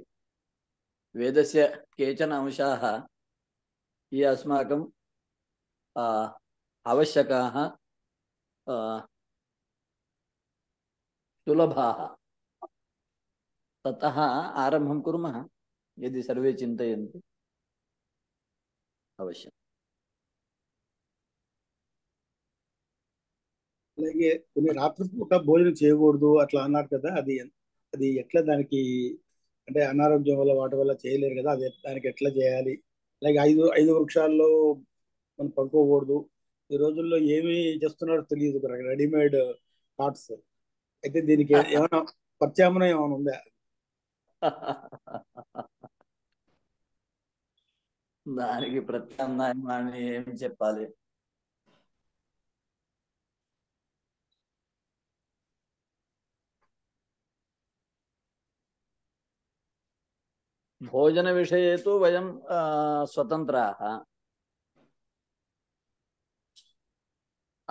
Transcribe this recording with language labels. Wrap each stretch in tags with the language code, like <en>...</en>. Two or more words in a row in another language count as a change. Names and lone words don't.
<sa>वेदस्य केचन अंशाः ये अस्माकं आवश्यकाः सुलभाः, ततः आरम्भं कुर्मः यदि सर्वे चिन्तयन्ति अवश्यम्।</sa> <te>అలాగే కొన్ని రాత్రిపూట భోజనం చేయకూడదు అట్లా అన్నారు కదా, అది ఎట్లా దానికి అంటే అనారోగ్యం వల్ల వాటి వల్ల చేయలేరు కదా, అది దానికి ఎట్లా చేయాలి? అలాగే ఐదు వృక్షాల్లో మనం పడుకోకూడదు. ఈ రోజుల్లో ఏమి చేస్తున్నారో తెలియదు,</te> <en>readymade thoughts.</en> <te>అయితే దీనికి ఏమైనా ప్రత్యామ్నాయం ఏమైనా ఉందా? దానికి ప్రత్యామ్నాయం అని ఏం చెప్పాలి?</te> <sa>भोजन विषये तु वयं स्वतन्त्राः।</sa>